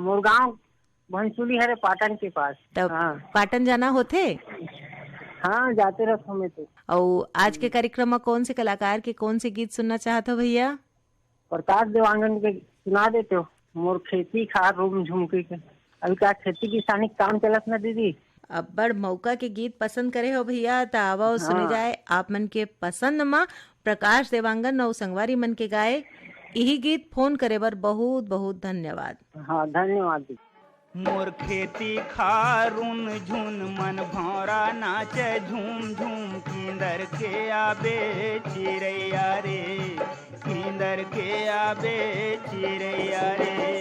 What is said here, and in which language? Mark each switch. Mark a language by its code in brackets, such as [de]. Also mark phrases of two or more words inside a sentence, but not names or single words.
[hne] मोर गाँव भंसुली है पाटन के पास। तब पाटन जाना होते? हाँ, जाते रहते हमें। तो और आज के कार्यक्रम में कौन से कलाकार के कौन से गीत सुनना चाहते हो भैया? प्रकाश देवांगन के सुना देते हो। मोर खेती खार रूम झुमके के। अभी क्या खेती किसानी काम चलत ना दीदी। अब बड़ मौका के गीत पसंद करे हो भैया, तो आवा सुने जाए आप मन के पसंद में प्रकाश देवांगन और संगवारी मन के गाए यही गीत। फोन करे बर बहुत बहुत धन्यवाद। हाँ, धन्यवाद। मोर खेती खारून झुन मन भौरा नाचे झूम झूम किंदर के आबे चिरैया रे किंदर के आबे चिरैया रे।